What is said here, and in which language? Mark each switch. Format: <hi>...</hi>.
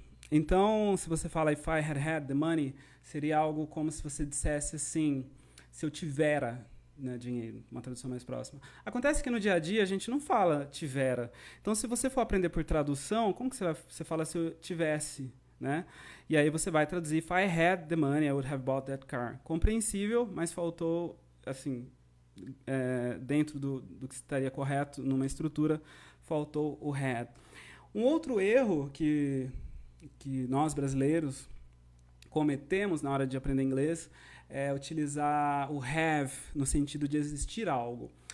<pt>Então, se você fala</pt> <en>if I had the money,</en> <pt>seria algo como se você dissesse assim, se eu tivera, né, dinheiro, uma tradução mais próxima. Acontece que no dia a dia a gente não fala tivera. Então, se você for aprender por tradução, como que você fala se eu tivesse, né? E aí você vai traduzir</pt> <en>if I had the money, I would have bought that car.</en> <pt>Compreensível, mas faltou, assim, dentro do que estaria correto numa estrutura, faltou o had. Um outro erro que nós brasileiros cometemos na hora de aprender inglês é utilizar o have no sentido de existir algo.</pt>